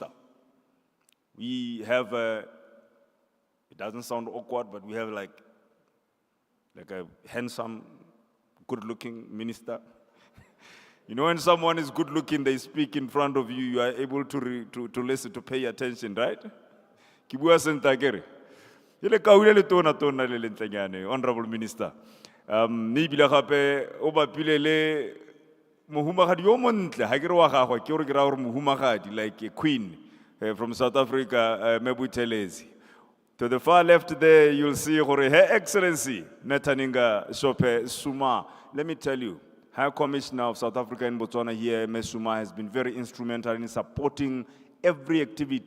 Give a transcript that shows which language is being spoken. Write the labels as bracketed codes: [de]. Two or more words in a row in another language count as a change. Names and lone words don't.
[en] We have it doesn't sound awkward, but we have like a handsome, good-looking minister. You know, when someone is good-looking, they speak in front of you, you are able to listen, to pay attention, right? Kibua sentagere. Honorable Minister. [tn] mme ebile gape o bapile le mohumagadi yo montle ha ke re wa gagwe ke gore ke ra gore mohumagadi [en] like a queen from South Africa, [tn] Buthelezi. [en] To the far left there, you'll see Her Excellency Metaninga Shope Suma. Let me tell you, High Commissioner of South Africa in Botswana here, Ms. Suma, has been very instrumental in supporting every activity.